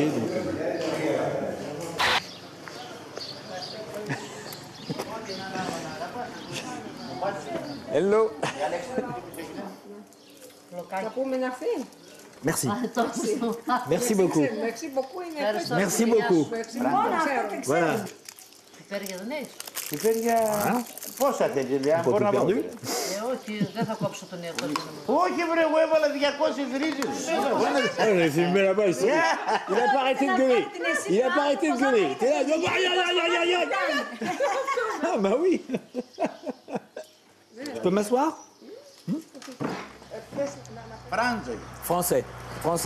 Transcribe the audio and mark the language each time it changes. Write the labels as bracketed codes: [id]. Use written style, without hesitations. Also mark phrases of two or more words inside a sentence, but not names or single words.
[fr] Donc... Hello. Merci. Merci beaucoup. Merci beaucoup. Voilà. [el] Πόσα θέλει, [fr] Un peu perdu. [el] Όχι, δεν θα κόψω τον εαυτό μου. Όχι βρε, εγώ έβαλα 200 ρίζες. [fr] Ah, on a filmé là-bas ici. Il a pas arrêté de gueuler. Il a pas arrêté de gueuler. T'es là, ah bah oui. Je peux m'asseoir? Français. Français.